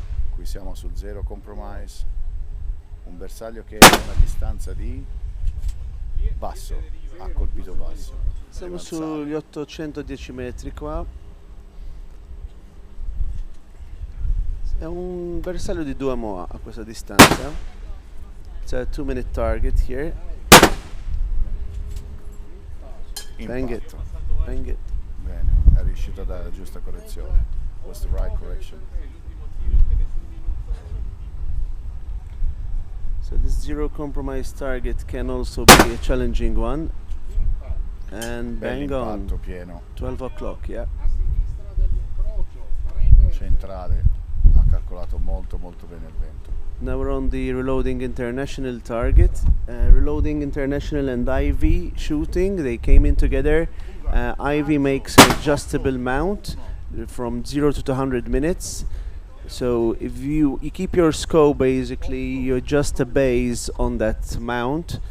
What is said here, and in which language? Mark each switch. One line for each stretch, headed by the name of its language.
Italian: Qui siamo sul zero compromise, un bersaglio che è a una distanza di basso, ha colpito basso. Siamo Deve alzare. sugli 810 metri qua. È un bersaglio di 2 MOA a questa distanza.
English: It's a 2-minute target here. Bang it.
Italian: Impatto.
English: Bang it.
Italian: Bene, è riuscito a dare la giusta correzione.
English: Was the right correction. So this zero compromise target can also be a challenging one. And bang on,
Italian: Bell'impatto pieno,
English: 12 o'clock, yeah.
Italian: centrale, ha calcolato molto bene il vento.
English: Now we're on the Reloading International target. Reloading International and IV shooting, they came in together. IV makes an adjustable mount from 0 to 200 minutes. So if you keep your scope, basically you adjust the base on that mount.